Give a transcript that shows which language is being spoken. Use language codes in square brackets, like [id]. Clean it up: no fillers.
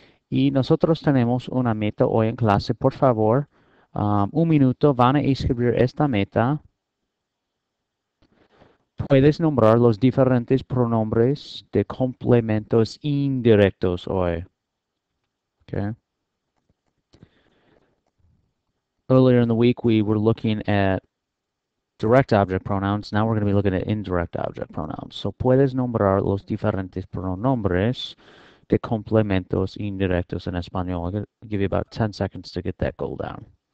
[es] Y nosotros tenemos una meta hoy en clase. Por favor, un minuto, van a escribir esta meta. Puedes nombrar los diferentes pronombres de complementos indirectos hoy. [en] Okay. Earlier in the week, we were looking at direct object pronouns. Now we're going to be looking at indirect object pronouns. [es] So puedes nombrar los diferentes pronombres de complementos indirectos en español. [en] I'll give you about 10 seconds to get that goal down.